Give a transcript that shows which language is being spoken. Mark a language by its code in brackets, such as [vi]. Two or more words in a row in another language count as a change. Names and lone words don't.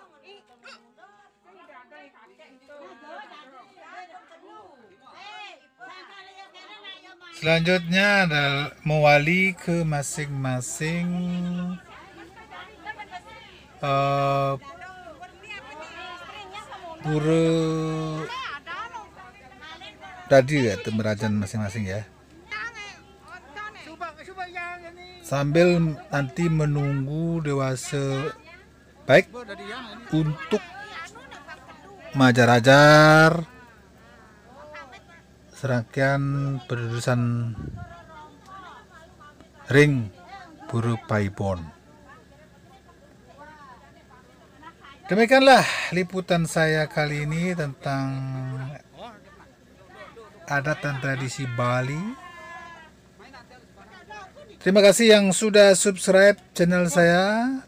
[id] Selanjutnya adalah mewali ke masing-masing pura tadi ya, temerajan masing-masing ya. Sambil nanti menunggu dewasa baik untuk majar-ajar serangkaian pendudusan ring Pura Paibon. Demikianlah liputan saya kali ini tentang adat dan tradisi Bali. Terima kasih yang sudah [en] subscribe channel [id] saya.